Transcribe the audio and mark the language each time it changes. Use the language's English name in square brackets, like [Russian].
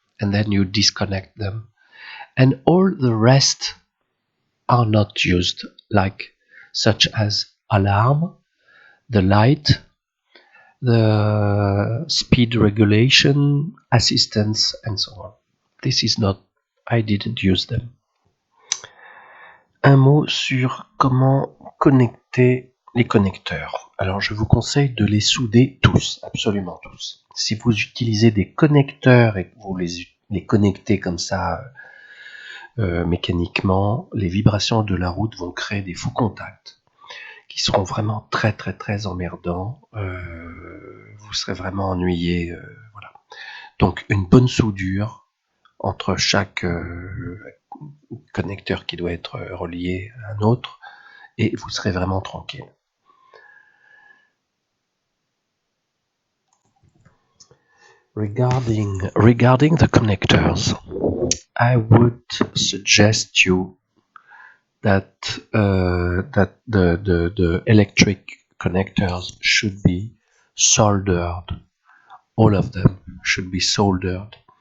[English] And then you disconnect them. And all the rest are not used, such as alarm, the light, the speed regulation, assistance, and so on. This is not, I didn't use them. [French] Un mot sur comment connecter les connecteurs. Alors je vous conseille de les souder tous, absolument tous. Si vous utilisez des connecteurs et que vous les connectez comme ça mécaniquement, les vibrations de la route vont créer des faux contacts qui seront vraiment très très très emmerdants. Vous serez vraiment ennuyé. Voilà. Donc une bonne soudure entre chaque connecteur qui doit être relié à un autre, et vous serez vraiment tranquille. [English] Regarding the connectors, I would suggest you that the electric connectors should be soldered. All of them should be soldered.